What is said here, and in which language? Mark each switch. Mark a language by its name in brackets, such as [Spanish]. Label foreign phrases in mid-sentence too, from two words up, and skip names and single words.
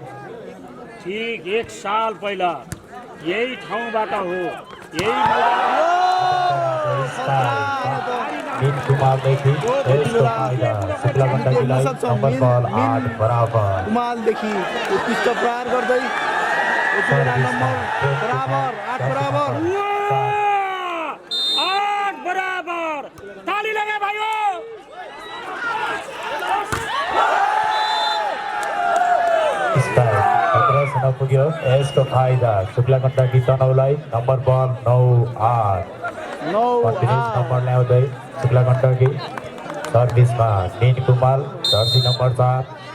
[Nepali] ठीक 1 साल पहिला यही ठाउँबाट हो यही नील कुमारदेखि यसको फाइदा शुक्ला गण्डकीलाई [English] number ball [Nepali] 8 बराबर कुमालदेखि उत्कृष्ट प्रहार गर्दै यति बेला नम्बर बराबर 8 बराबर [Hindi] 8 बराबर ताली लगा भाइयों [Nepali] खतरासँग पुग्यो यसको फाइदा शुक्ला गण्डकी तनहुलाई [English] number ball 9-8 continuous number [Nepali] ल्याउँदै शुक्ला गण्डकी सर्भिसमा नील कुमार [English] jersey number [Nepali] 4